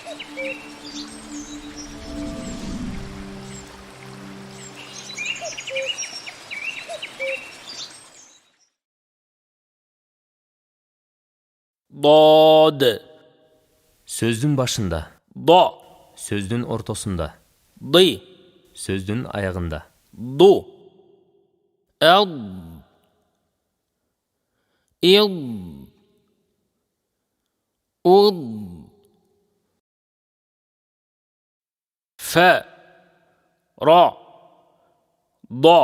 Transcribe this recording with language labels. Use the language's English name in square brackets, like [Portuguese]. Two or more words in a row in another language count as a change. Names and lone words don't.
[Arabic] ضاد. [Kyrgyz] Сөздүн башында. [Arabic] ض. [Kyrgyz] Сөздүн ортосунда. [Arabic] ض. [Kyrgyz] Сөздүн аягында. [Arabic] ض. أض. إض. أض. ف. ر. ض.